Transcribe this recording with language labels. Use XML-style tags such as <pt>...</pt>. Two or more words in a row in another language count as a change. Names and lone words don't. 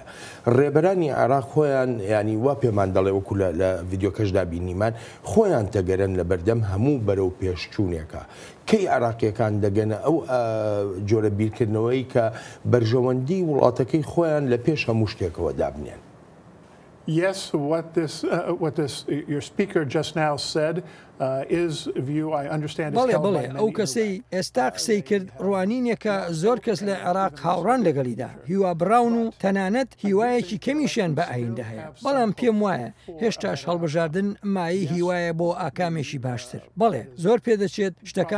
<ckb>ڕێبەرانی عێراق خۆیان ینی وا پێمان دەڵێ وەکو لە ڤیددیۆکەشدا بینیمان خۆیان تەگەرن لە بەردەم هەموو بەرەو پێشچوونێکە. کەی عێراقیەکان دەگەنە ئەو جۆرە بیرکردنەوەی کە بەرژەوەندی وڵاتەکەی خۆیان لە پێش هەموو شتێکەوە دابنێن.</ckb> <en>Yes, what your speaker just now said</en> <ckb>بەڵێ ئەو کەسەی ئێستا قسەی کرد ڕوانینێکە زۆر کەس لە عێراق هاوڕان لەگەڵیدا هیوا براون و تەنانەت هیوایەکی کەمیشیان بە ئایندە هەیە بەڵام پێم وایە هێشتاش هەڵبژاردن مایی هیوایە بۆ ئاکامێکی باشتر بەڵێ زۆر پێدەچێت شتەکان</ckb>